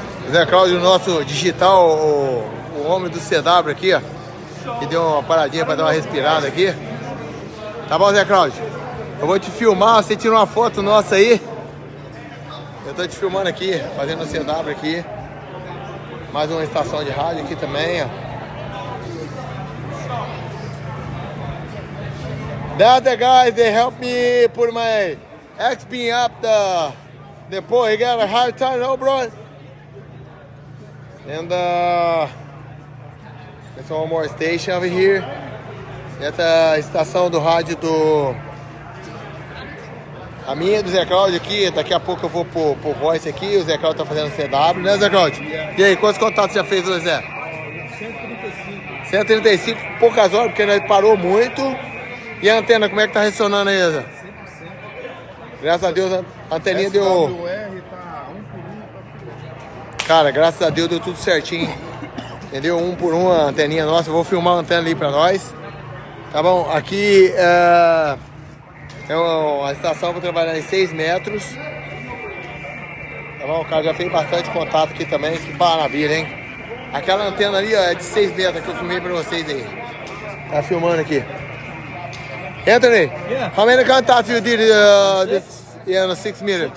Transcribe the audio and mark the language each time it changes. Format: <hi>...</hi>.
<pt>Zé Cláudio, nosso digital, o homem do CW aqui, ó, que deu uma paradinha para dar uma respirada aqui. Tá bom, Zé Cláudio? Eu vou te filmar, você tira uma foto nossa aí. Eu tô te filmando aqui, fazendo o CW aqui. Mais uma estação de rádio aqui também, ó.</pt> <en>That the guys, they help me put my X-beam up the pole. He got a hard time, no, bro? And there's one more station over here.</en> <pt>Essa é a estação do rádio a minha do Zé Cláudio aqui. Daqui a pouco eu vou pro Voice aqui. O Zé Cláudio tá fazendo CW, né, Zé Cláudio? E aí, quantos contatos já fez hoje, Zé? 135. 135, poucas horas, porque nós parou muito. E a antena, como é que tá ressonando aí, Zé? 100%. Graças a Deus, a anteninha deu... Cara, graças a Deus deu tudo certinho. Entendeu? Um por um a anteninha nossa. Eu vou filmar a antena ali pra nós. Tá bom? Aqui é uma estação para trabalhar em 6 metros. Tá bom? O cara já fez bastante contato aqui também. Que maravilha, hein? Aquela antena ali, ó, é de 6 metros que eu filmei pra vocês aí. Tá filmando aqui. Anthony, yeah.</pt> <en>How many contacts you did in 6 meters?</en>